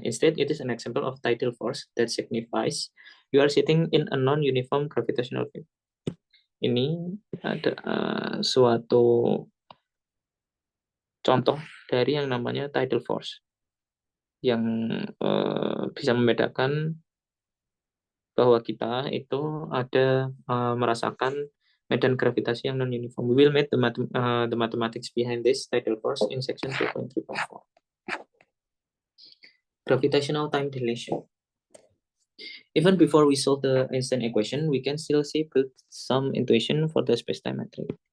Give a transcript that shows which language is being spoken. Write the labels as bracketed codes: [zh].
[en] Instead, it is an example of tidal force that signifies you are sitting in a non-uniform gravitational field. [id] Ini ada suatu contoh dari yang namanya tidal force yang bisa membedakan bahwa kita itu ada merasakan medan gravitasi yang non-uniform. [en] We will meet the mathematics behind this tidal force in section 2.3.4. Gravitational time dilation. Even before we solve the Einstein equation, we can still see build some intuition for the spacetime metric.